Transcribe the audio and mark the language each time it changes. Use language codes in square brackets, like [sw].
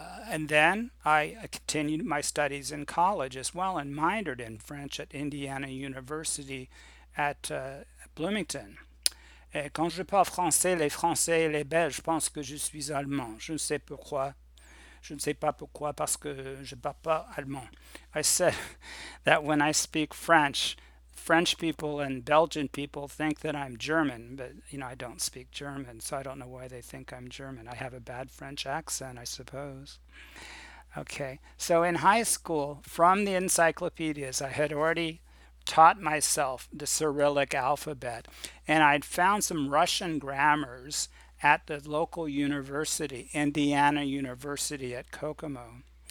[en] And then I continued my studies in college as well and minored in French at Indiana University at Bloomington. [fr] Et quand je parle français, les Français et les Belges pensent que je suis allemand. Je ne sais pourquoi. Je ne sais pas pourquoi parce que je ne parle pas allemand. [en] I said that when I speak French, French people and Belgian people think that I'm German, but I don't speak German, so I don't know why they think I'm German. I have a bad French accent, I suppose. Okay, so in high school, from the encyclopedias, I had already taught myself the Cyrillic alphabet, and I'd found some Russian grammars at the local university, Indiana University at Kokomo.